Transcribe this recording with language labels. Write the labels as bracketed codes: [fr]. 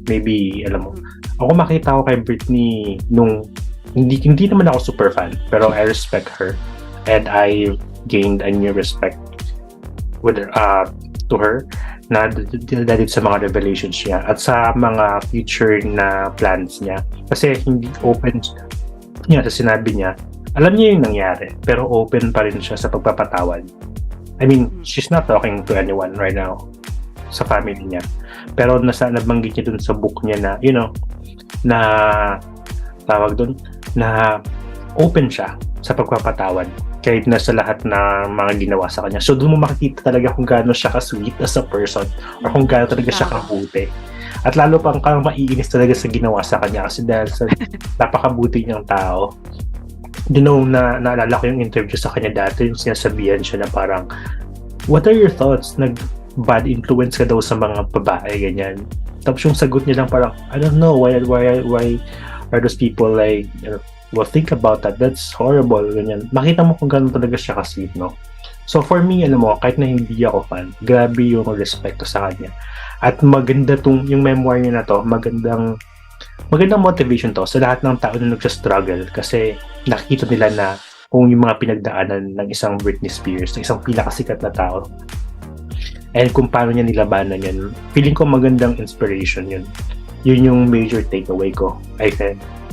[tl] Maybe, alam mo, ako makita ko kay Britney nung hindi naman ako super fan, pero [en] I respect her and I gained a new respect with to her [tl] na dahil sa mga revelations niya at sa mga future na plans niya. Kasi hindi open niya sa sinabi niya, alam niya yung nangyari, pero open pa rin siya sa pagpapatawad. [en] I mean, she's not talking to anyone right now [tl] sa family niya. Pero nabanggit niya dun sa book niya na, na tawag dun, na open siya sa pagpapatawad kahit na sa lahat na mga ginawa sa kanya. So doon mo makikita talaga kung gaano siya ka-sweet [en] as a person [tl] or kung gaano talaga siya kabuti. At lalo pang maiinis talaga sa ginawa sa kanya kasi dahil sa napakabuti niyang tao. Naalala ko yung interview sa kanya dati, yung sinasabihan siya na parang, [en] what are your thoughts? [tl] Bad influence ka daw sa mga babae, ganyan. Tapos yung sagot niya lang parang, [en] I don't know, why are those people like, well, think about that. That's horrible. [tl] Ganyan. Makita mo kung gano'n talaga siya ka-sweet, no? So, for me, kahit na hindi ako fan, grabe yung respect ko sa kanya. At maganda yung memoir niya na to, magandang motivation to sa lahat ng tao na nagsa-struggle kasi nakikita nila na kung yung mga pinagdaanan ng isang Britney Spears, ng isang pinakasikat na tao, and kung paano niya nilabanan yan. Feeling ko magandang inspiration yun. Yun yung major takeaway ko, [en] I think.